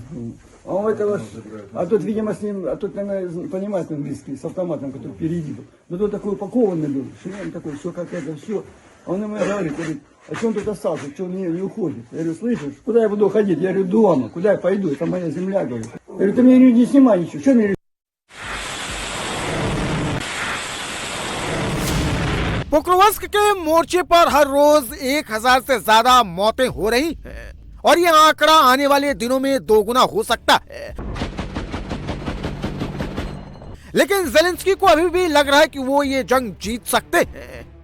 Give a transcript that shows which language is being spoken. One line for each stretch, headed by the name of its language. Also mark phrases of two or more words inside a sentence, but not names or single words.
Russian: А у этого, а тут, видимо, с ним, а тут, наверное, понимает английский, с автоматом, который впереди был. Но тут такой упакованный был, шлем такой, все как это, все. Он ему говорит, а что он тут остался, что он не уходит? Я говорю, слышишь, куда я буду ходить? Я говорю, дома, куда я пойду, это моя земля, говорю. Я говорю, ты мне не снимай ничего, что мне...
Hindi: पोक्रोवस्क के मोर्चे पर हर रोज 1000 से ज्यादा मौतें हो रही हैं और ये आंकड़ा आने वाले दिनों में दोगुना हो सकता है। लेकिन ज़ेलेंस्की को अभी भी लग रहा है कि वो ये जंग जीत सकते हैं।